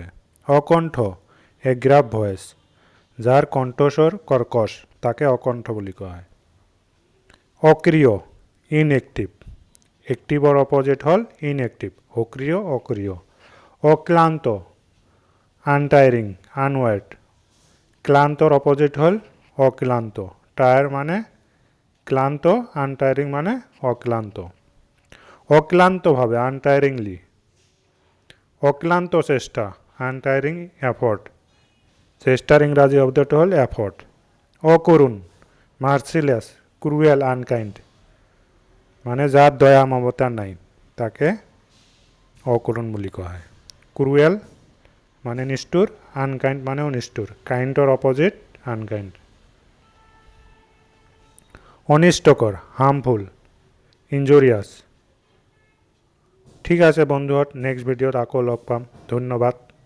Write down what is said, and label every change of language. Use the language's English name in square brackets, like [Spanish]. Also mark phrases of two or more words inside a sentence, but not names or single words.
[Assamese] অকণ্ঠ, [English] a grave voice, [Assamese] যাৰ কণ্ঠস্বৰ কৰ্কশ, তাকে অকণ্ঠ বুলি কোৱা হয়। অক্ৰিয়, ইনএক্টিভ। এক্টিভৰ অপজিট হ'ল ইনএক্টিভ। সক্ৰিয়, অক্ৰিয়। [English] অক্লান্ত, untiring, unwearied. [Assamese] ক্লান্তর অপজিট হল অক্লান্ত। টায়ার মানে ক্লান্ত, আনটায়ারিং মানে অক্লান্ত। অক্লান্তভাবে, আনটায়ারিংলি। অক্লান্ত চেষ্টা, [English] untiring effort. [Assamese] চেষ্টার ইংরাজি শব্দটা হল এফর্ট। অকরুণ, [English] merciless, cruel, unkind, [Assamese] মানে যার দয়া মমতা নাই তাকে অকরুণ বলি কোয়া হয়। ক্রুয়েল মানে নিষ্ঠুর, আনকাইন্ড মানেও নিষ্ঠুর। কাইন্ডর [English] opposite unkind. [Assamese] অনিষ্টকর, [English] harmful, injurious. [Assamese] ঠিক আছে বন্ধুহঁত, নেক্সট ভিডিঅ'ত আকৌ লগ পাম। ধন্যবাদ।